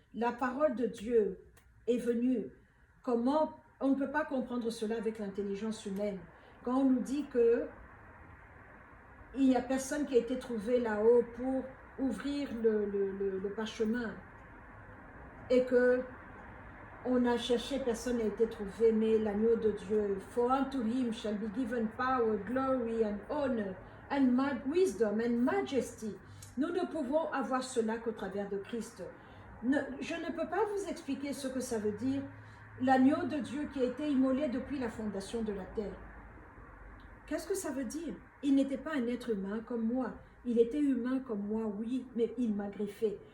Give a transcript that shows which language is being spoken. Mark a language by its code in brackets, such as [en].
[fr] La parole de Dieu est venue. Comment on ne peut pas comprendre cela avec l'intelligence humaine. Quand on nous dit que il n'y a personne qui a été trouvé là-haut pour ouvrir le parchemin et que on a cherché, personne n'a été trouvé, mais l'agneau de Dieu. [en] For unto him shall be given power, glory and honor and wisdom and majesty. [fr] Nous ne pouvons avoir cela qu'au travers de Christ. Je ne peux pas vous expliquer ce que ça veut dire, l'agneau de Dieu qui a été immolé depuis la fondation de la terre. Qu'est-ce que ça veut dire? Il n'était pas un être humain comme moi. Il était humain comme moi, oui, mais il m'a greffé.